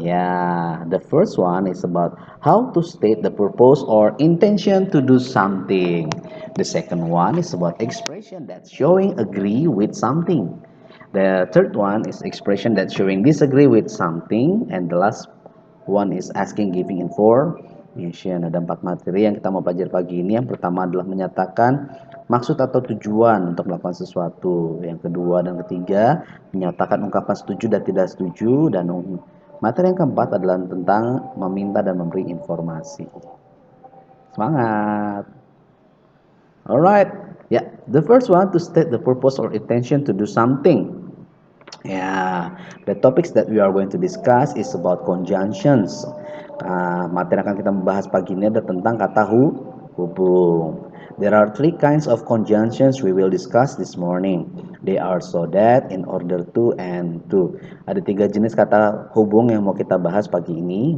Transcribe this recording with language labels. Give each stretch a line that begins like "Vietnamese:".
English: Yeah, the first one is about how to state the purpose or intention to do something. The second one is about expression that's showing agree with something. The third one is expression that's showing disagree with something. And the last one is asking, giving information.
Indonesian: Ada 4 materi yang kita mau pelajari pagi ini. Yang pertama adalah menyatakan maksud atau tujuan untuk melakukan sesuatu. Yang kedua dan ketiga menyatakan ungkapan setuju dan tidak setuju. Dan materi yang keempat adalah tentang meminta dan memberi informasi. Semangat!
English: Alright, yeah. The first one to state the purpose or intention to do something. Yeah, the topics that we are going to discuss is about conjunctions.
Indonesian: Materi yang akan kita bahas pagi ini adalah tentang kata hubung.
English: There are 3 kinds of conjunctions we will discuss this morning. They are so that, in order to, and to.
Indonesian: Ada 3 jenis kata hubung yang mau kita bahas pagi ini.